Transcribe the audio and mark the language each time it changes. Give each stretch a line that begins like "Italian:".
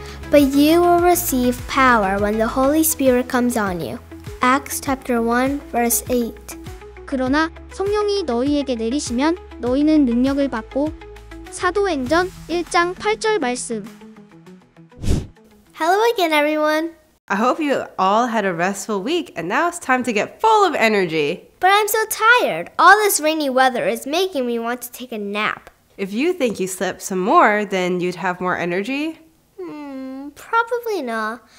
English: But you will receive power when the Holy Spirit comes on you. Acts chapter 1 verse 8.
Korean: 그러나 성령이 너희에게 내리시면 너희는 능력을 받고 사도행전 1장 8절 말씀.
English: Hello again, everyone. I hope you all had a restful week and now it's time to get full of energy. But I'm so tired. All this rainy weather is making me want to take a nap. If you think you slept some more, then you'd have more energy. Probably not.